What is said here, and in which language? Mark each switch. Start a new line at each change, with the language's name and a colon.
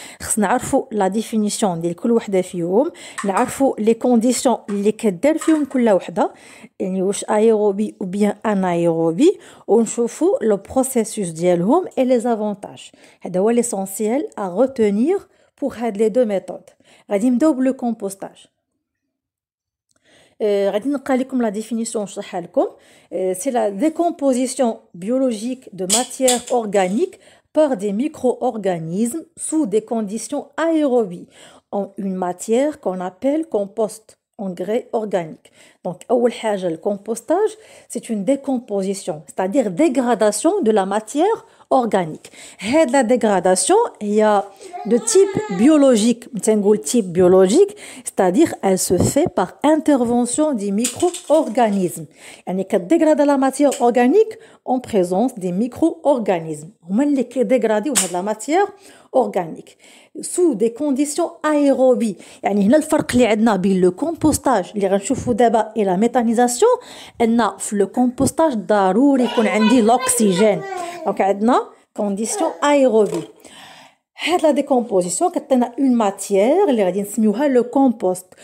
Arabic: خصنا نعرفوا لا ديفينيسيون ديال كل وحده فيهم، نعرفوا لي كونديسيون اللي كدار فيهم كل وحده، يعني واش ايروبي او بيان انايروبي، ونشوفوا لو بروسيسوس ديالهم اي لي زافونتاج. هذا هو ليسونسيال ا روتينير بور هاد لي دو ميثود. غادي نبداو بلو كومبوستاج. غادي نقرا لكم لا ديفينيسيون نشرحها لكم.
French: C'est la décomposition biologique de matière organique par des micro-organismes sous des conditions aérobies en une matière qu'on appelle compost, engrais organique. Donc
Arabic: أول حاجة
French: le compostage c'est une décomposition, c'est-à-dire dégradation de la matière organique. هاد la dégradation هي de type biologique, نقول type biologique, c'est-à-dire elle se fait par intervention des micro-organismes.
Arabic: يعني كديغرادا
French: la matière organique en présence des micro-organismes.
Arabic: هما اللي كيديغراديو هاد
French: la matière organique sous des conditions aérobies.
Arabic: يعني هنا الفرق اللي عندنا بين لو كومبوستاج اللي غنشوفو دابا
French: et la méthanisation
Arabic: ان في لو كومبوستاج ضروري يكون عندي l'oxygène. دونك عندنا conditions aérobies. هاد لا ديكومبوزيسيون كتعطينا اون ماتيير اللي غادي نسميوها لو كومبوست.